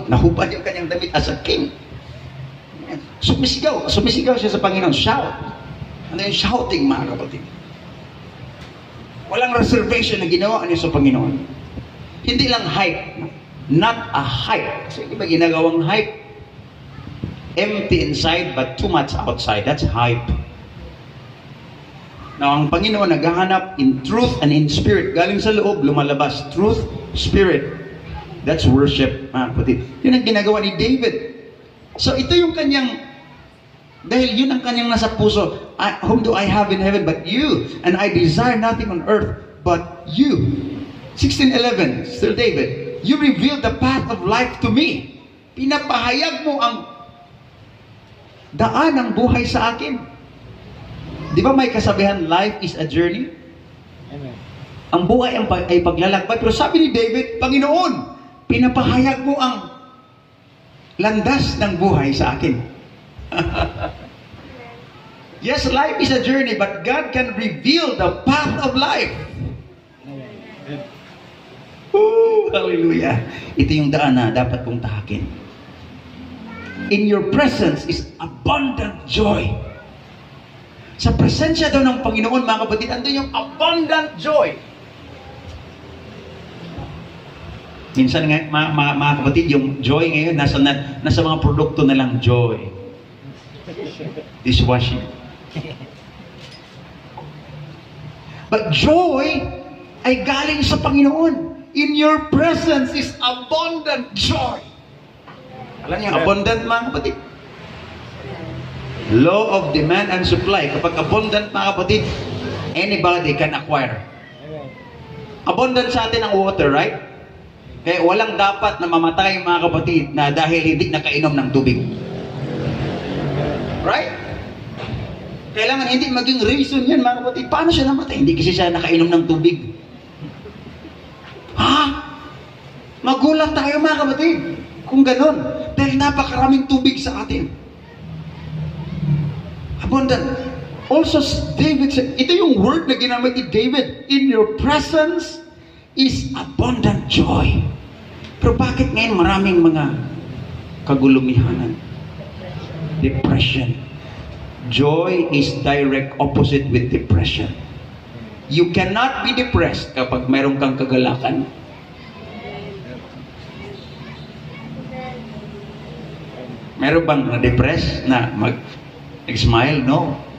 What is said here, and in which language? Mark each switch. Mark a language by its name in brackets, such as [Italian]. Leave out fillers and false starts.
[Filipino] Nahupad yung kanyang damit as a king. Sumisigaw siya sa Panginoon. Shout. Ano yung shouting, mga kapatid? Walang reservation na ginawa niya sa Panginoon. Hindi lang hype. [English] Not a hype. [Filipino] Kasi iba ginagawang hype. [English] Empty inside but too much outside. That's hype. [Filipino] Now, ang Panginoon naghahanap [English] in truth and in spirit. [Filipino] Galing sa loob, lumalabas. [English] Truth, spirit. That's worship, [Filipino] mga kapatid. Yun ang ginagawa ni David. So, ito yung kanyang, dahil yun ang kanyang nasa puso. [English] Whom do I have in heaven but you? And I desire nothing on earth but you. 16:11, still David. You revealed the path of life to me. [Filipino] Pinapahayag mo ang daan ng buhay sa akin. Di ba may kasabihan, [English] life is a journey? Amen. [Filipino] Ang buhay ay paglalakbay. Pero sabi ni David, Panginoon, pinapahayag mo ang landas ng buhay sa akin. [English] Yes, life is a journey, but God can reveal the path of life. [Filipino] Hallelujah. Ito yung daan na dapat kong tahakin. [English] In your presence is abundant joy. [Filipino] Sa presensya daw ng Panginoon, mga kapatid, andun yung abundant joy. Minsan nga, mga kapatid, yung joy ngayon, nasa mga produkto na lang joy. Dishwashing. But joy ay galing sa Panginoon. [English] In your presence is abundant joy. [Filipino] Alam niyo, abundant, mga kapatid. [English] Law of demand and supply. [Filipino] Kapag abundant, mga kapatid, [English] anybody can acquire. [Filipino] Abundant sa atin ang water, right? Kaya walang dapat na mamatay, mga kapatid, na dahil hindi nakainom ng tubig. Right? Kailangan hindi maging reason yan, mga kapatid. Paano siya namatay? Hindi kasi siya nakainom ng tubig. Magulat tayo, mga kapatid, kung ganon. Dahil napakaraming tubig sa atin. [English] Abundant. Also, David said, [Filipino] ito yung word na ginamit ni David, [English] in your presence is abundant joy. [Filipino] Pero bakit ngayon maraming mga kagulumihanan? [English] Depression. Joy is direct opposite with depression. You cannot be depressed [Filipino] kapag mayroon kang kagalakan. Meron bang na-depress na mag-smile? No.